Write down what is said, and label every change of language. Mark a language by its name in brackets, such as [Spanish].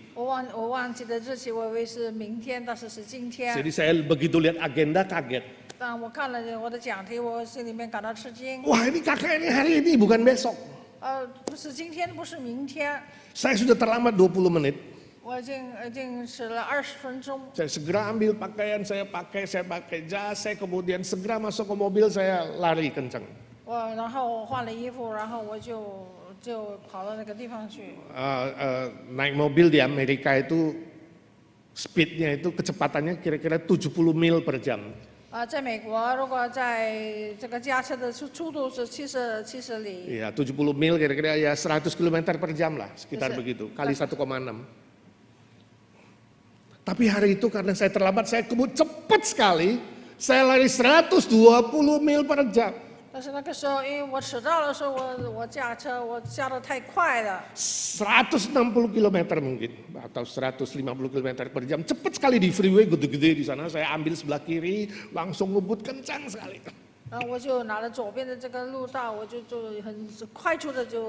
[Chinese] 我忘记的日期，我以为是明天，但是是今天。 [Indonesian] Jadi saya begitu lihat agenda kaget. [Chinese] 当我看了我的讲题，我心里面感到吃惊。 [Indonesian] Wah, ini KKR ini hari ini bukan besok. [Chinese] 不是今天，不是明天。 [Indonesian] Saya sudah terlambat 20 menit. [Chinese] 我已经迟了20分钟。 [Indonesian] Saya segera ambil pakaian, saya pakai jas, saya kemudian segera masuk ke mobil, saya lari kencang. [Chinese] 然后我换了衣服，然后我就跑到那个地方去。 [Indonesian] Naik mobil di Amerika itu Speednya itu kecepatannya kira-kira 70 mil per jam. [Chinese] 在美国，如果在这个驾车的速度是70里， [Indonesian] Iya, 70 mil kira-kira ya 100 km per jam lah, sekitar [English] Yes, [Indonesian] begitu, kali 1,6. Tapi hari itu karena saya terlambat, saya kebut cepat sekali, saya lari 120 mil per jam. [Chinese] 但是那个时候，因为我迟到的时候，我驾车我驾得太快了， [Indonesian] 160 km mungkin, atau 150 km per jam. Cepat sekali di freeway gede-gede di sana, saya ambil sebelah kiri, langsung ngebut kencang sekali. [Chinese] 然后我就拿了左边的这个路道，我就很快速的就，